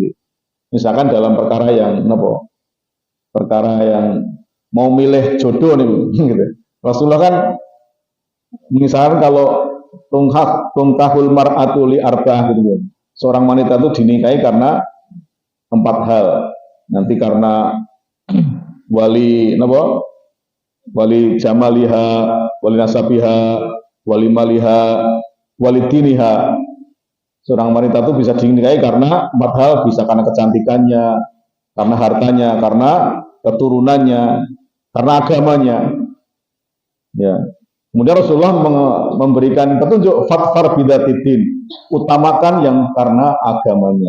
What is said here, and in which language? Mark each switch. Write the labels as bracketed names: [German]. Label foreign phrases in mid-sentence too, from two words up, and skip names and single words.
[Indonesian] Misalkan dalam perkara yang mau milih jodoh nih, gitu. Rasulullah kan misalkan kalau [Arabic] تنكح المرأة لأربع [Indonesian] gitu. Seorang wanita itu dinikahi karena 4 hal. Nanti karena [Arabic] ولجمالها ولنسبها ولمالها ولدينها. [Indonesian] Seorang wanita itu bisa dinikahi karena 4 hal, bisa karena kecantikannya, karena hartanya, karena keturunannya, karena agamanya. Ya. Kemudian Rasulullah memberikan petunjuk [Arabic] فاظفر بذات الدين, [Indonesian] utamakan yang karena agamanya.